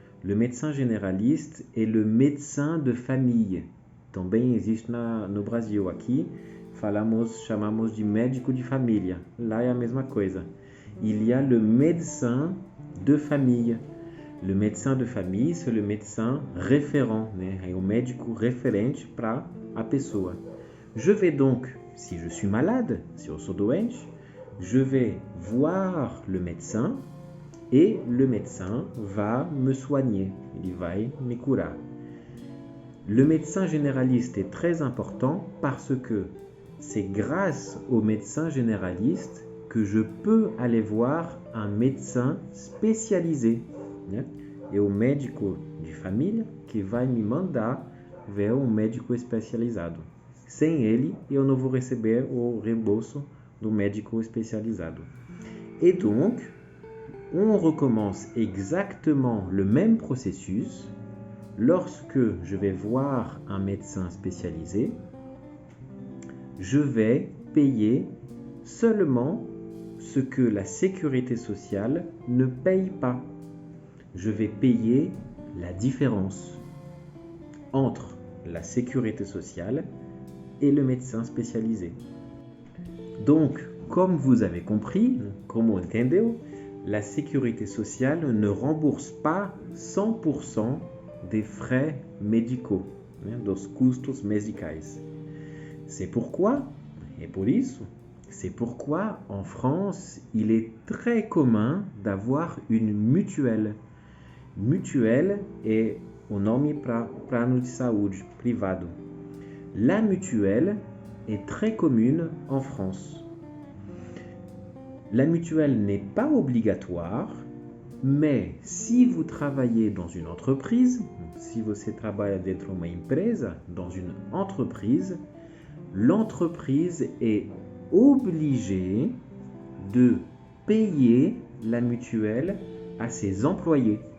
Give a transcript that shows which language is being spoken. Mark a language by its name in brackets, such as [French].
[French] Le médecin généraliste est le médecin de famille. [Portuguese] Também existe no Brasil aqui, chamamos de médico de família. Lá é a mesma coisa. [French] Il y a le médecin de famille. Le médecin de famille, c'est le médecin référent, né? [Portuguese] É o médico referente para a pessoa. [French] Je vais donc, si je suis malade, si [Portuguese] eu sou doente, [French] je vais voir le médecin et le médecin va me soigner. Il [Portuguese] vai me curar. [French] Le médecin généraliste est très important parce que c'est grâce au médecin généraliste que je peux aller voir un médecin spécialisé. [Portuguese] Né? É o médico de família que vai me mandar ver um médico especializado. Sem ele, eu não vou receber o reembolso do médico spécialisado. [French] Et donc, on recommence exactement le même processus lorsque je vais voir un médecin spécialisé. Je vais payer seulement ce que la sécurité sociale ne paye pas. Je vais payer la différence entre la sécurité sociale et le médecin spécialisé. Donc, comme vous avez compris, [Portuguese] como entendeu, [French] la sécurité sociale ne rembourse pas 100% des frais médicaux, [Portuguese] dos custos médicais. [French] C'est pourquoi, et pour isso, c'est pourquoi en France, il est très commun d'avoir une mutuelle. [Portuguese] Mutuelle é o nome para plano de saúde privado. [French] La mutuelle est très commune en France. La mutuelle n'est pas obligatoire, mais si vous travaillez dans une entreprise, si [Portuguese] você trabalha dentro de uma empresa, [French] dans une entreprise, l'entreprise est obligée de payer la mutuelle à ses employés.